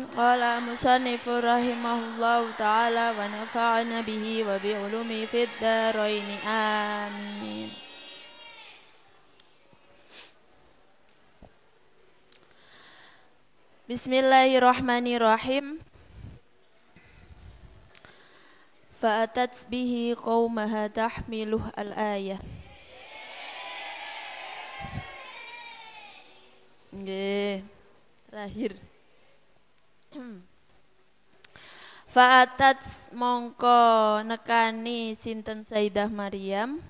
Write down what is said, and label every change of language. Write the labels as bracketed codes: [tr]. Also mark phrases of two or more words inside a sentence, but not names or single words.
[ar] قال المصنف رحمه الله تعالى ونفعنا به وبعلوم في الدارين. Amin. بسم الله الرحمن الرحيم. فأتت به قومها تحمله الآية. [jv] Nggih. Terakhir. Fa'atat mongko nekani sinten Sayyidah Maryam.